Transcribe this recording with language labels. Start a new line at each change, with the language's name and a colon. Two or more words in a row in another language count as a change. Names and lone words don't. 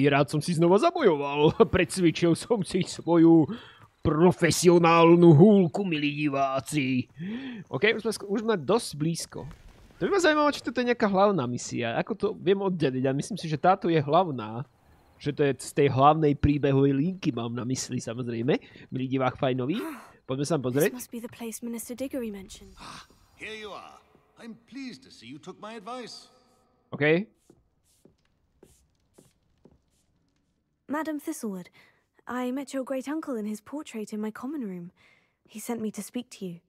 Slovak: Rád som si znova zabojoval. Precvičil som si svoju profesionálnu húlku, milí diváci. OK, už sme dosť blízko. To by ma zaujímalo, či toto je nejaká hlavná misia. Ako to viem oddeliť? A myslím si, že táto je hlavná. Že to je z tej hlavnej príbehovej linky, mám na mysli, samozrejme. Milí divák fajnový. Poďme sa pozrieť.
English: This must be the place Minister Diggory mentioned. Here you are. I'm pleased to see you took my advice. OK. Madam Thistlewood, I met your great-uncle in his portrait in my common room. He sent me to speak to you.